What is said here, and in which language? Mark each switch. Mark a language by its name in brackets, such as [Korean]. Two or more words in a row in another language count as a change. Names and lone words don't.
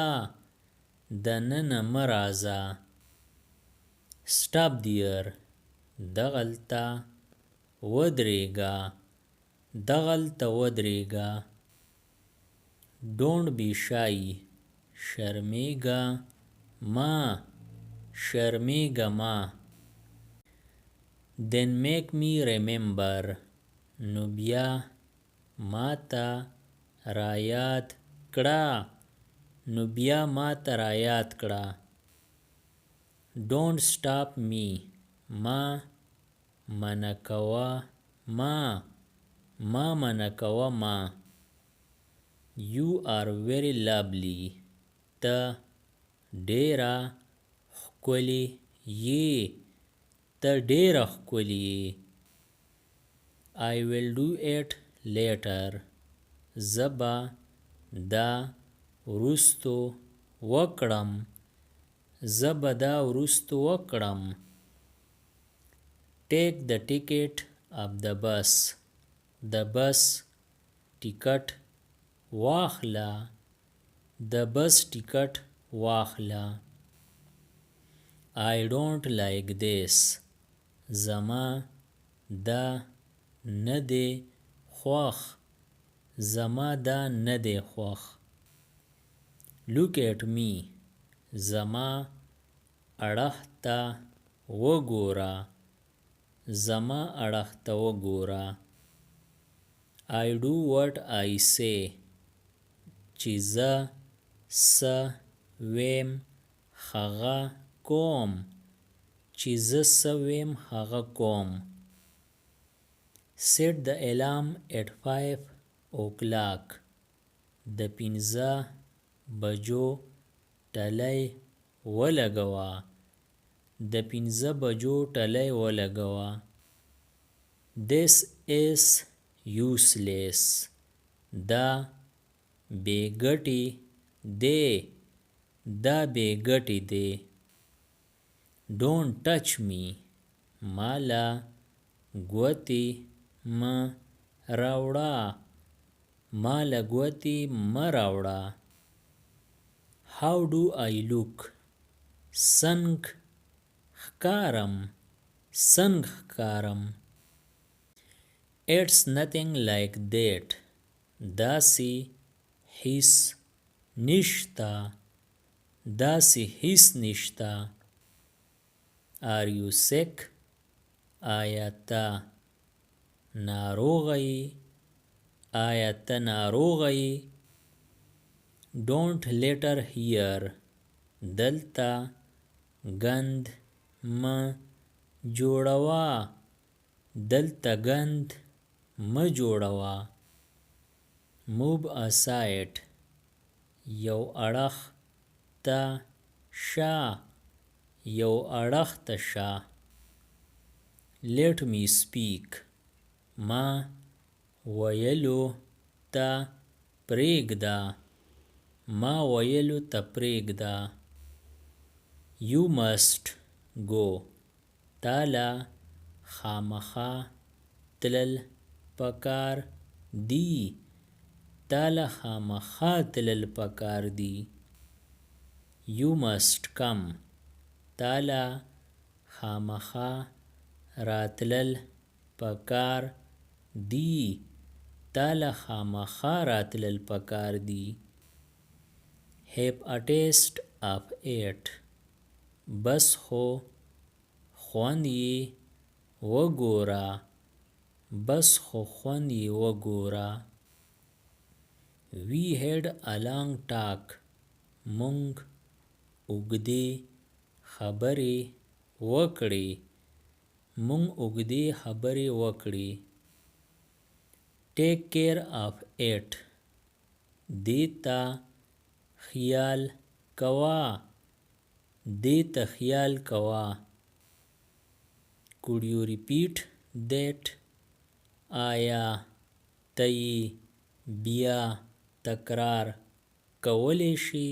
[Pashto] دننه مه راځه. [English] Stop there. [Pashto] دغلته ودرېږه. دغلته ودرېږه. [English] Don't be shy. [Pashto] شرمېږه مه. شرمېږه مه. [English] Then make me remember. [Pashto] نو بیا ماته رایاد کړه. نو بیا ماته رایاد کړه. [English] Don't stop me. [Pashto] ما منع کوه ما. ما منع کوه ما. [English] You are very lovely. [Pashto] ته ډېره ښکلې یې. ته ډېره ښکلې یې. [English] I will do it later. [Pashto] زه به دا وروستو وکړم. زه به دا وروستو وکړم. [English] Take the ticket of the bus. [Pashto] د بس ټیکټ واخله. د بس ټیکټ واخله. [English] I don't like this. [Pashto] زما دا نه دی خوښ. زما دا نه دی خوښ. [English] Look at me. [Pashto] زما اړخ ته وګوره. زما اړخ ته وګوره. [English] I do what I say. [Pashto] چې زه څه ویم هغه کوم. چې زه څه ویم هغه کوم. [English] Set the alarm at 5 o'clock. [Pashto] د 5 بجو ټلی ولګوه. د 5 بجو ټلی ولګوه. [English] This is useless. [Pashto] دا بې ګټې دی. دا بې ګټې دی. [English] Don't touch me. [Pashto] مالا ګوتې مه راوړه. مالا ګوتې مه راوړه. [English] How do I look? [Pashto] څنګ ښکارم. څنګ ښکارم. [English] It's nothing like that. [Pashto] داسې هیڅ نشته. داسې هیڅ نشته. [English] Are you sick? [Pashto] آیا ته ناروغه یې؟ آیا ته ناروغه یې؟ [English] Don't litter here. [Pashto] دلته ګند مه جوړوه. دلته ګند مه جوړوه. [English] Move aside. [Pashto] یو اړخ ته شه. یو اړخ ته شه. [English] Let me speak. [Pashto] ما ویلو ته پرېږده. ما ویلو ته پرېږده. [English] You must go. [Pashto] تاله خامخا تلل پکار دی. تاله خامخا تلل پکار دی. [English] You must come. [Pashto] تاله خامخا راتلل پکار دی. تاله خامخا راتلل پکار دی. [English] Have a taste of it. [Pashto] بس خو خوند یې وګوره. بس خو خوند یې وګوره. [English] We had a long talk. [Pashto] مونږ اوږدې خبرې وکړې. مونږ اوږدې خبرې وکړې. [English] Take care of it. [Pashto] دې ته خیال کوه. دې ته خیال کوه. [English] Could you repeat that? [Pashto] آیا ته یې بیا تکرار کولی شي؟